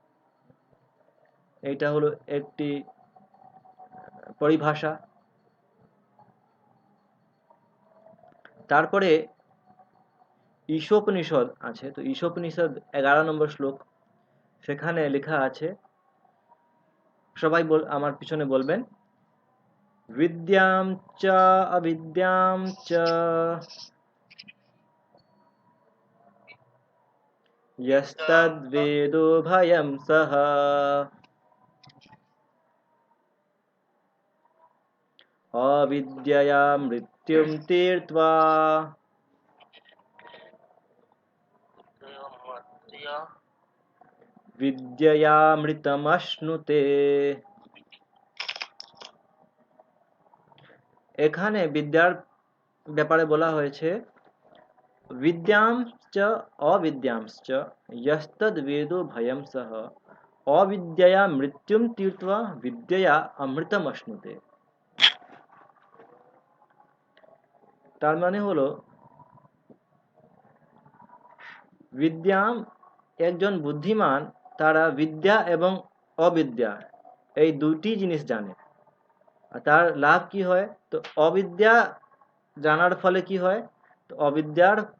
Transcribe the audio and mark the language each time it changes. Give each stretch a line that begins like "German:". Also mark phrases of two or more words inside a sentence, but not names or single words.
Bangla: এইটা হলো একটি পরিভাষা তারপরে ঈশোপনিষদ আছে তো ঈশোপনিষদ 11 নম্বর শ্লোক সেখানে লেখা আছে সবাই আমার পিছনে বলবেন
Sanskrit: বিদ্যাম চ অবিদ্যাম চ यस्तद्वेदो भयं सः अविद्यया मृत्युं तीर्त्वा विद्ययामृतमश्नुते
Bangla: এখানে বিদ্যার ব্যাপারে বলা হয়েছে
Sanskrit: विद्यां च अविद्यां च यस्तद्वेदो भयं सः अविद्यया मृत्युं तीर्त्वा विद्यया अमृतम अश्नुते
Bangla: তার মানে হলো বিদ্যাম একজন বুদ্ধিমান তারা বিদ্যা এবং অবিদ্যা এই দুটি জিনিস জানে আর তার লাভ কি হয় তো অবিদ্যা জানার ফলে কি হয় তো অবিদ্যার